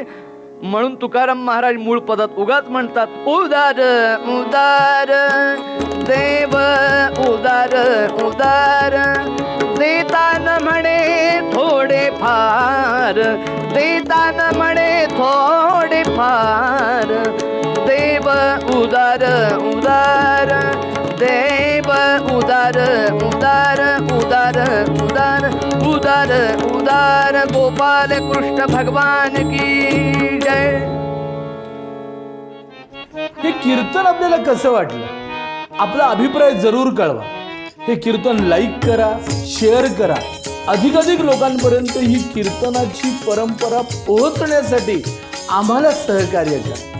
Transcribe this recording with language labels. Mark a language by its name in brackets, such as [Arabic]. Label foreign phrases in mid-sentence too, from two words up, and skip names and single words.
[Marathi] म्हणून तुकाराम महाराज मूळ पदात उगाच म्हणतात, उदार उदार देव उदार उदार, देतान म्हणे थोडे फार, देतान म्हणे थोडे फार, देव उदार उदार, देव उदार उदार उदार उदार उदार उदार. [Hindi] गोपाल कृष्ण भगवान की जय. [Marathi] हे कीर्तन आपल्याला कसं वाटलं, आपला अभिप्राय जरूर कळवा. हे कीर्तन लाईक करा, शेअर करा. अधिकाधिक लोकांपर्यंत ही कीर्तनाची परंपरा पोहोचण्यासाठी आम्हाला सहकार्य करा.